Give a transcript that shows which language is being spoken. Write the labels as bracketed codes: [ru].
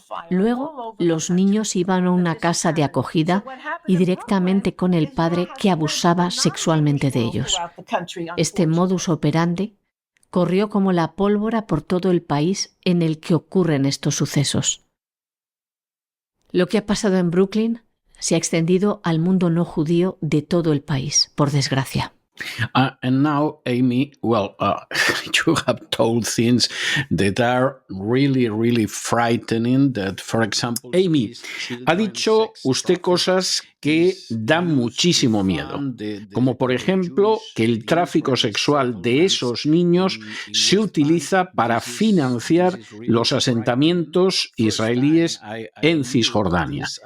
[es] Luego, los niños iban a una casa de acogida y directamente con el padre que abusaba sexualmente de ellos. Este modus operandi corrió como la pólvora por todo el país en el que ocurren estos sucesos. Lo que ha pasado en Brooklyn se ha extendido al mundo no judío de todo el país, por desgracia. [en] And now, Amy, well, you have told things that are really, really frightening. That, for example, [es] Amy, ha dicho usted cosas que dan muchísimo miedo, como por ejemplo que el tráfico sexual de esos niños se utiliza para financiar los asentamientos israelíes en Cisjordania.